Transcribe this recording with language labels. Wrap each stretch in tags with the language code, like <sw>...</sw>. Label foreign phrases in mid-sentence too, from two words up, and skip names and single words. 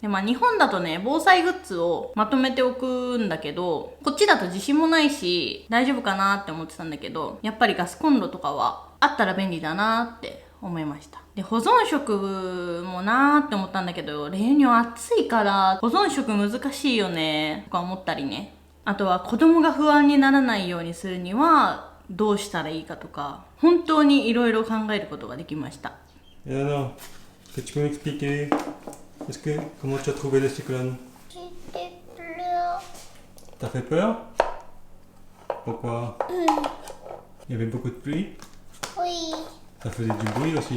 <ja>で、日本だとね、防災グッズをまとめておくんだけど、こっちだと自信もないし、大丈夫かなって思ってたんだけど、やっぱりガスコンロとかはあったら便利だなって思いました。で、保存食もなーって思ったんだけど、レーニョン暑いから保存食難しいよねとか思ったりね。あとは子供が不安にならないようにするにはどうしたらいいかとか、本当にいろいろ考えることができました。</ja> <fr>Et alors, est-ce que tu peux m'expliquer? Comment tu as trouvé le cyclone? J'étais pleure. T'as fait peur? Pourquoi? Il y avait beaucoup de pluie? Oui, Ça faisait du bruit aussi.</fr>